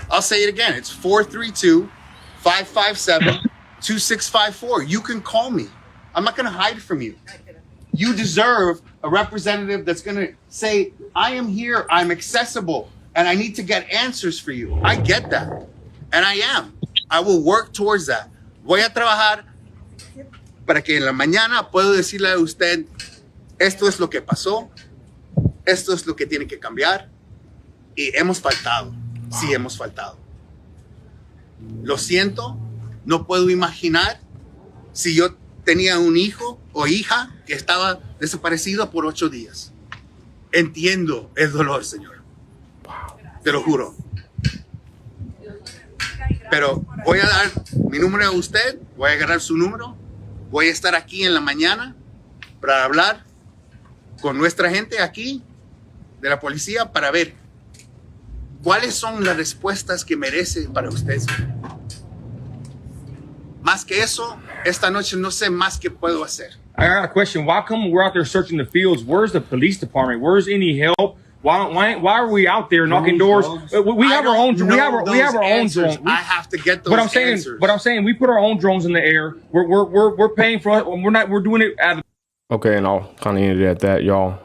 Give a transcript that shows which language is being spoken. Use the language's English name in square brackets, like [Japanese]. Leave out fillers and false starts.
[English] I'll say it again. It's 432-557-2654. You can call me. I'm not going to hide from you. You deserve a representative that's going to say, I am here, I'm accessible, and I need to get answers for you. I get that. And I am. I will work towards that. [Spanish] Voy a trabajar para que en la mañana puedo decirle a usted, esto es lo que pasó, esto es lo que tiene que cambiar, y hemos faltado. Sí, hemos faltado. Lo siento, no puedo imaginar si yo tenía un hijo o hija que estaba desaparecido por 8 días. Entiendo el dolor, Señor. Te lo juro. Pero voy a dar mi número a usted, voy a agarrar su número, voy a estar aquí en la mañana para hablar con nuestra gente aquí de la policía para ver cuáles son las respuestas que merece para usted. Más que eso, esta noche no sé más qué puedo hacer. [English] I got a question. Why come we're out there searching the fields? Where's the police department? Where's any help? Why are we out there knocking doors? We have our own. We have our own drones. I have to get those answers. But I'm saying, we put our own drones in the air. We're paying for it. We're doing it at. Okay, and I'll kind of end it at that, y'all.